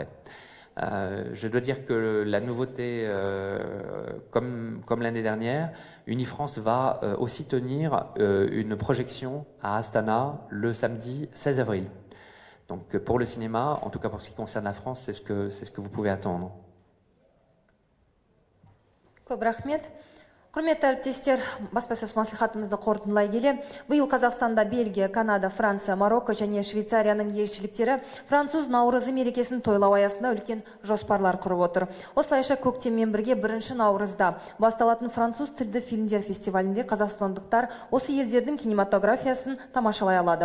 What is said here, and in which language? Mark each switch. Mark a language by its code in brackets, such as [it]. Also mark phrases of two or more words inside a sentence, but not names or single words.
[fr] Je dois dire que la nouveauté, comme l'année dernière, Unifrance va aussi tenir une projection à Astana le samedi 16 avril. Donc pour le cinéma, en tout cas pour ce qui concerne la France, c'est ce que vous pouvez attendre. [kk] Көп рахмет. Құрметті әріптестер, баспасөз мәслихатымызды қорытындылай келе, биыл Қазақстанда Бельгия, Канада, Франция, Марокко және Швейцарияның елшіліктері француз наурызы мерекесін тойлау аясында үлкен жоспарлар құрып отыр. Осылайша көктеммен бірге 1 наурызда басталатын француз тілді фильмдер фестивалінде қазақстандықтар осы елдердің кинематографиясын тамашалай алады.